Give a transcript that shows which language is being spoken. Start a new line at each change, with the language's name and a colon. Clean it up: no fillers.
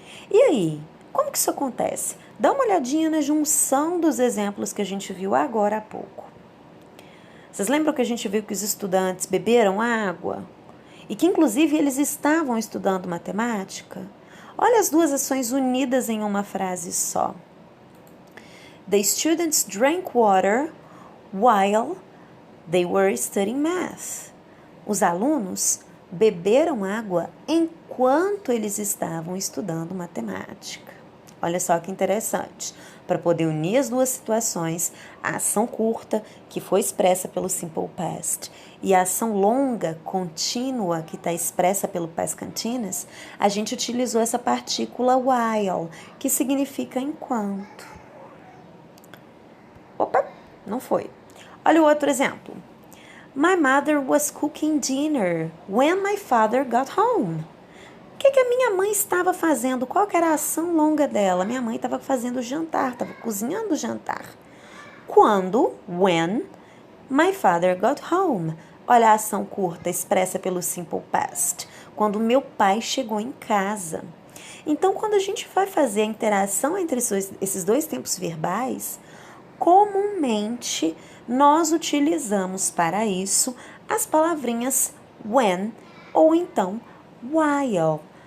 Portuguese: E aí, como que isso acontece? Dá uma olhadinha na junção dos exemplos que a gente viu agora há pouco. Vocês lembram que a gente viu que os estudantes beberam água? E que, inclusive, eles estavam estudando matemática? Olha as duas ações unidas em uma frase só.
English: The students drank water while they were studying math.
Portuguese: Os alunos beberam água enquanto eles estavam estudando matemática. Olha só que interessante. Para poder unir as duas situações, a ação curta, que foi expressa pelo Simple Past, e a ação longa, contínua, que está expressa pelo Past Continuous, a gente utilizou essa partícula while, que significa enquanto. Opa, não foi. Olha o outro exemplo.
English: My mother was cooking dinner when my father got home.
Portuguese: O que a minha mãe estava fazendo? Qual que era a ação longa dela? Minha mãe estava fazendo o jantar, estava cozinhando o jantar. Quando,
English: when, my father got home.
Portuguese: Olha a ação curta expressa pelo Simple Past. Quando meu pai chegou em casa. Então, quando a gente vai fazer a interação entre esses dois tempos verbais, comumente nós utilizamos para isso as palavrinhas when ou então while.